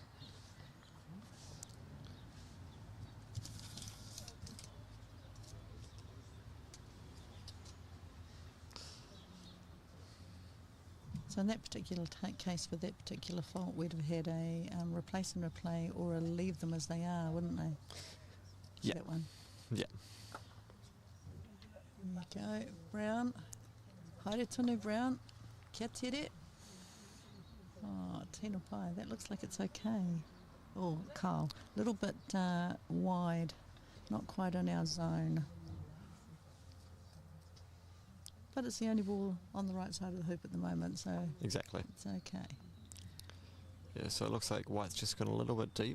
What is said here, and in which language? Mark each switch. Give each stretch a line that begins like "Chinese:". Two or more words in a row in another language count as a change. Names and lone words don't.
English: So in that particular case, for that particular fault, we'd have had a replace and replay or a leave them as they are, wouldn't they? Yeah. That one. Yeah. There you go.
Māori: Brown. Haere tonu, Brown. Kia tere. Oh, Tina Pai.
English: That looks like it's okay. Oh, Carl. A little bit wide. Not quite in our zone. But it's the only ball on the right side of the hoop at the moment, so Exactly. it's okay. Yeah, so it looks like white's just gone a little bit deep.